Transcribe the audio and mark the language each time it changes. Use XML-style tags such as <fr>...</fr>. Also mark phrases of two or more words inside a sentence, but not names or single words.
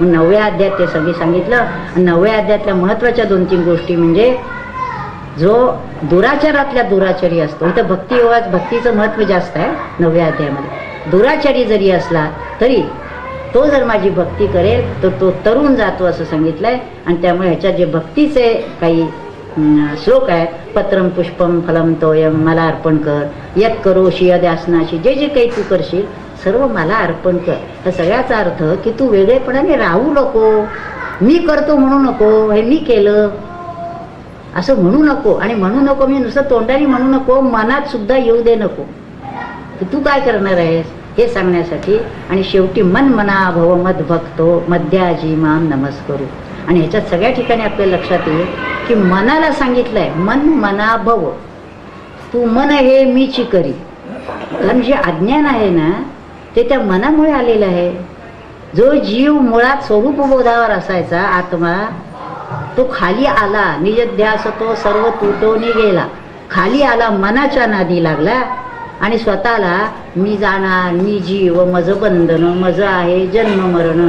<mr>मग 9व्या अध्यायात ते सगळी सांगितलं. 9व्या अध्यायातल्या महत्त्वाच्या 2-3 गोष्टी म्हणजे जो दुराचारातल्या दुराचारी असतो, इथं भक्तियोगात भक्तीचं महत्त्व जास्त आहे 9व्या अध्यायामध्ये. दुराचारी जरी असला तरी तो जर माझी भक्ती करेल तर तो तरुण जातो असं सांगितलंय. आणि त्यामुळे ह्याच्यात जे भक्तीचे काही श्लोक आहेत,</mr> <sa>पत्रम पुष्पम फलम तोयम</sa> <mr>मला अर्पण कर,</mr> <sa>यत करोशी यद्यासनाशी,</sa> <mr>जे जे काही तू करशील सर्व मला अर्पण कर. ह्या सगळ्याचा अर्थ की तू वेगळेपणाने राहू नको, मी करतो म्हणू नको, हे मी केलं असं म्हणू नको. आणि म्हणू नको मी नुसतं तोंडाने म्हणू नको, मनात सुद्धा येऊ दे नको की तू काय करणार आहेस हे सांगण्यासाठी. आणि शेवटी</mr> <sa>मन मना भव मद भक्तो मध्याजी माम नमस्करू.</sa> <mr>आणि ह्याच्यात सगळ्या ठिकाणी आपल्या लक्षात येईल की मनाला सांगितलंय</mr> <sa>मन मना भव,</sa> <mr>तू मन हे मीची करी. कारण जे अज्ञान आहे ना ते त्या मनामुळे आलेलं आहे. जो जीव मुळात स्वरूपबोधावर असायचा आत्मा, तो खाली आला, निजध्यास तो सर्व तुटोनी गेला, खाली आला, मनाच्या नादी लागला आणि स्वतःला मी जाणार, मी जीव, माझं बंधन, माझं आहे जन्म मरण.</mr>